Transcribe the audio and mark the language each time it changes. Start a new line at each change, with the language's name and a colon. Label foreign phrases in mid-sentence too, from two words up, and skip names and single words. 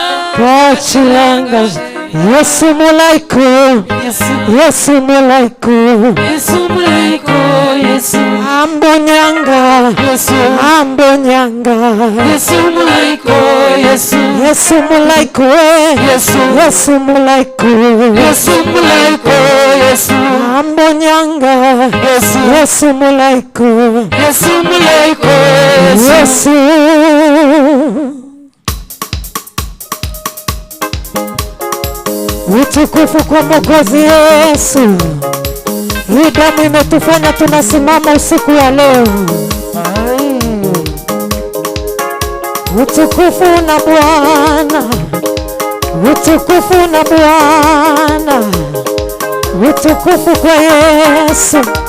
Sukuma: Kachilanga Yesu mulaiko, Yesu mulaiko, Yesu mulaiko, Yesu ambonyanga, Yesu ambonyanga, Yesu mulaiko, Yesu mulaiko, Yesu mulaiko, Yesu mulaiko, Yesu ambonyanga, Yesu mulaiko, Yesu mulaiko, Yesu.
Swahili: Utukufu kwa Mwokozi Yesu. Hii damu imetufanya tunasimama usiku wa leo. Utukufu na Bwana, utukufu na Bwana, utukufu kwa Yesu.